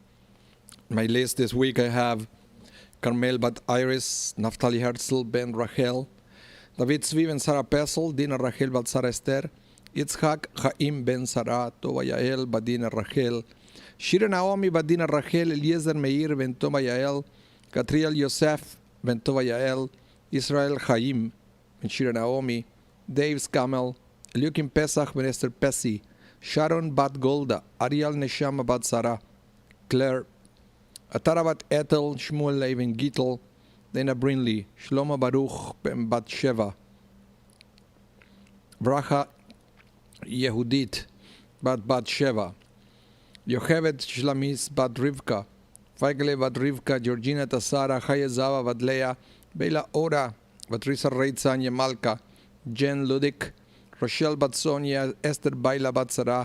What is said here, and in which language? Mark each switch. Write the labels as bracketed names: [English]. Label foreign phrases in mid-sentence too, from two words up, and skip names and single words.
[English] My list this week I have Carmel Bat Iris, Naftali Herzl, Ben Rachel, David Zvi Ben Sarah Pesel, Dina Rachel Bat Sarah Esther, Yitzhak Chaim Ben Sarah, Tova Yael Bat Dina Rachel, Shira Naomi Bat Dina Rachel, Eliezer Meir Ben Tova Yael, Katriel Yosef Ben Tova Yael, Israel Chaim Ben Shira Naomi, Dave Skamel, Eliukim Pesach Ben Esther Pesi, Sharon Bat Golda, Ariel Neshama Bat Sarah, Claire, Atara bat Ethel, Shmuel Levin Gittel, Dana Brinley, Shlomo Baruch ben bat Sheva, Bracha Yehudit bat Sheva, Yochevet Shlamis bat Rivka, Feigle bat Rivka, Georgina Tassara, Chaya Zava bat Leah, Bela Ora, Patricia Reitza Malka, Jen Ludik, Rochelle bat Sonia, Esther Baila bat Sarah,